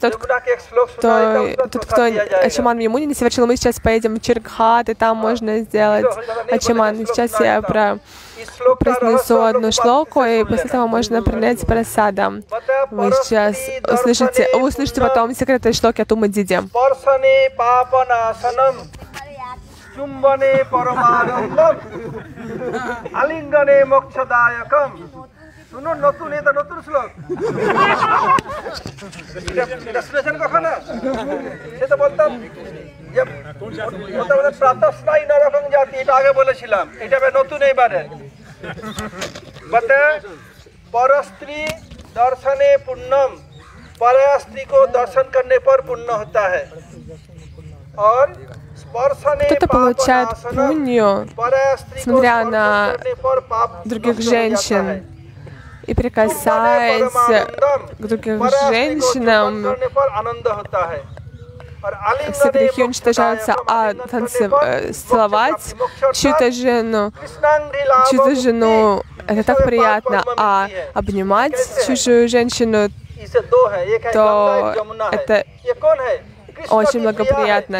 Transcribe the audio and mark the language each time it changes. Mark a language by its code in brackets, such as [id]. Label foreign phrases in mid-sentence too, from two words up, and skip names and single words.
[ru] Тот, кто Ачаман в Ямуне не совершил, мы сейчас поедем в Чиргхат, и там можно сделать Ачаман. Сейчас я произнесу одну шлоку, и после этого можно принять прасадам. Вы сейчас услышите потом секреты шлоки от Ума Диди. [bn] শুনুন, নতুন এটা নতুন শ্লোক, এটা শুনেছেন কখনো? সেটা বলতাম যে প্রাতঃস্নায়ী নরকম জাতি, এটা আগে বলেছিলাম, এটা নতুন এইবারে বলতে [sa] परस्त्री दर्शने पुण्यम, [hi] पराया स्त्री को दर्शन करने पर पुण्य होता है, और [ru] кто-то получает пунью, смотря на других женщин и прикасаясь к другим женщинам, все грехи уничтожаются, а целовать чью-то жену, это так приятно, а обнимать чужую женщину, то это очень благоприятно.